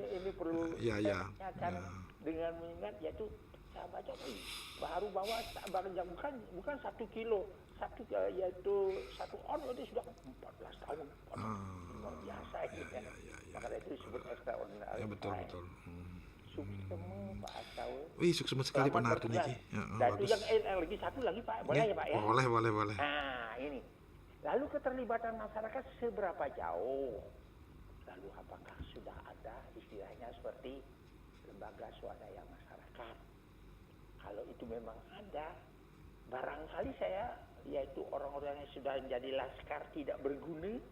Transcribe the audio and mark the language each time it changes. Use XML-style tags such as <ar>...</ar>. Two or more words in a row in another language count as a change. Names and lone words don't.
<id>Ini perlu dengan mengingat yaitu saya baca baru bukan 1 kilo, yaitu 1 on itu sudah 14 tahun. Luar biasa ini. Maka itu disebut extraordinary. Ya betul. Suksema Pak Astawa. Wih, sukses sekali Pak Nardi niki. Ya, Dan itu bagus. yang lagi satu lagi Pak, boleh ya Pak ya? Boleh. Nah ini, lalu keterlibatan masyarakat seberapa jauh? Lalu apakah sudah ada istilahnya seperti lembaga swadaya masyarakat? Kalau itu memang ada, barangkali saya yaitu orang-orang yang sudah menjadi laskar tidak berguna</id>